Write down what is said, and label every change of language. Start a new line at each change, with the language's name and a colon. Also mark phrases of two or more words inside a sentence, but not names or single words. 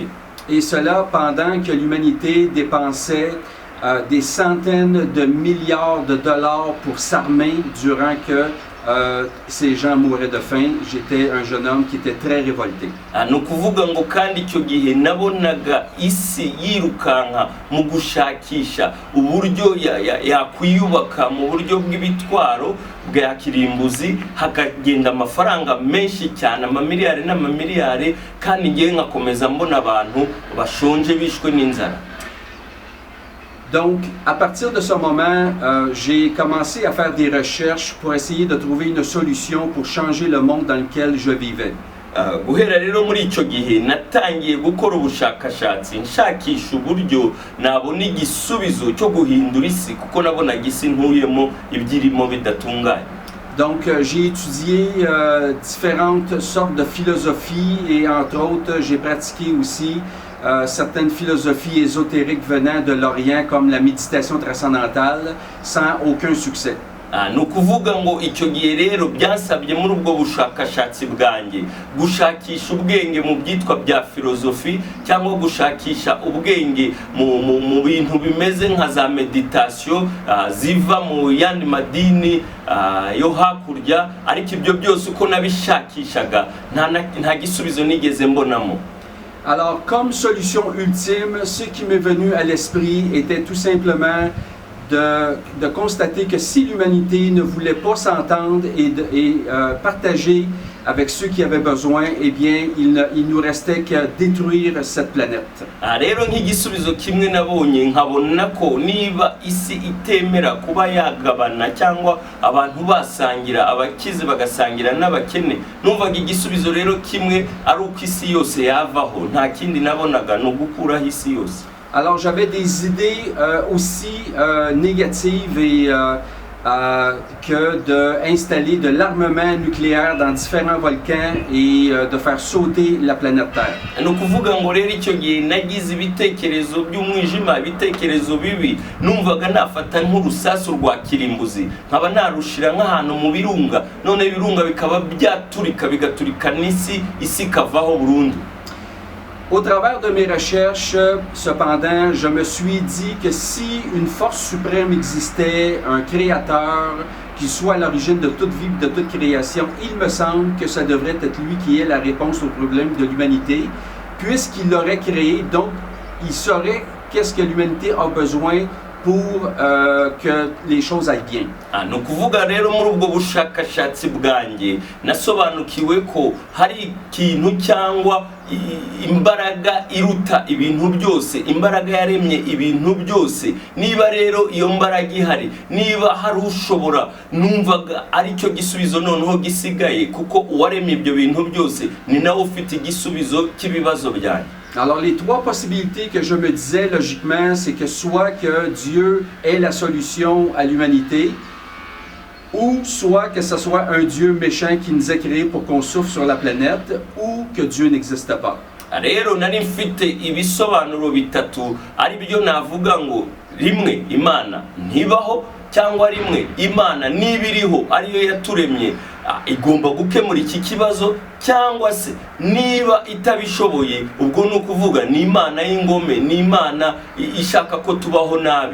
French: Et cela pendant que l'humanité dépensait des centaines de milliards de dollars pour s'armer durant que ces gens mouraient de faim. J'étais un jeune homme qui était très révolté.
Kinyarwanda: No kuvuga ngo kandi icyo gihe nabonaga isi yirukanka mu gushakisha uburyo yakwiyubaka mu buryo bw'ibitwaro bwa kirimbuzi, hakagenda amafaranga menshi cyane, amamiliyari n'amamiliyari, kandi ngiye nkakomeza mbona abantu bashonje bishwe n'inzara.
French: Donc, à partir de ce moment, j'ai commencé à faire des recherches pour essayer de trouver une solution pour changer le monde dans lequel je vivais.
Kinyarwanda: Guhera rero muri icyo gihe natangiye gukora ubushakashatsi nshakisha uburyo nabona igisubizo cyo guhindura isi, kuko nabonaga isi ntuyemo ibyirimo bidatunganye.
French: Donc, j'ai étudié différentes sortes de philosophies et entre autres, j'ai pratiqué aussi certaines philosophies ésotériques venant de l'Orient comme la méditation transcendantale sans aucun succès.
Kinyarwanda: No kuvuga ngo icyo gihe rero byasabye muri ubwo bushakashatsi bwanjye gushakisha ubwenge mu byitwa bya filozofi, cyangwa gushakisha ubwenge mu bintu bimeze nka za meditation ziva mu yandi madini yo hakurya, ariko ibyo byose uko nabishakishaga nta gisubizo nigeze mbonamo.
French: Alors, comme solution ultime, ce qui m'est venu à l'esprit était tout simplement de constater que si l'humanité ne voulait pas s'entendre et partager avec ceux qui avaient besoin, eh bien, il nous restait qu'à détruire cette planète.
Kinyarwanda: Rero nk'igisubizo kimwe nabonye nkabona ko niba isi itemera kuba yagabana cyangwa abantu basangira, abakize bagasangira n'abakene, numvaga igisubizo rero kimwe ari uko isi yose yavaho, nta kindi nabonaga no gukuraho isi yose.
French: Alors j'avais des idées aussi négatives et que d'installer de l'armement nucléaire dans différents volcans et de faire sauter la planète Terre.
Kinyarwanda: ni ukuvuga ngo rero icyo gihe nagize ibitekerezo by'umwijima, ibitekerezo bibi, numvaga nafata nk'urusasu rwa kirimbuzi nkaba narushira nk'ahantu mu birunga, none ibirunga bikaba byaturika bigaturika n'isi, isi ikavaho burundu.
French: Au travers de mes recherches, cependant, je me suis dit que si une force suprême existait, un créateur qui soit à l'origine de toute vie, de toute création, il me semble que ça devrait être lui qui ait la réponse aux problèmes de l'humanité, puisqu'il l'aurait créé, donc il saurait qu'est-ce que l'humanité a besoin pour que les choses aillent bien.
Kinyarwanda: Ni ukuvuga rero muri ubwo bushakashatsi bwanjye nasobanukiwe ko hari ikintu cyangwa imbaraga iruta ibintu byose, imbaraga yaremye ibintu byose. Niba rero iyo mbaraga ihari, niba hari ushobora, numvaga ari cyo gisubizo noneho gisigaye, kuko uwaremye ibyo bintu byose ni nawe ufite igisubizo cy'ibibazo byanjye.
French: Alors les trois possibilités que je me disais logiquement, c'est que soit que Dieu est la solution à l'humanité, ou soit que ce soit un Dieu méchant qui nous a créés pour qu'on souffre sur la planète, ou que Dieu n'existe pas.
Kinyarwanda: Rero nari mfite ibisobanuro bitatu, ari byo navuga ngo rimwe Imana ntibaho, cyangwa rimwe Imana nibiriho ariyo yaturemye igomba gukemura iki kibazo, cyangwa se niba itabishoboye ubwo ni ukuvuga ni Imana y'ingome, ni Imana ishaka ko tubaho nabi.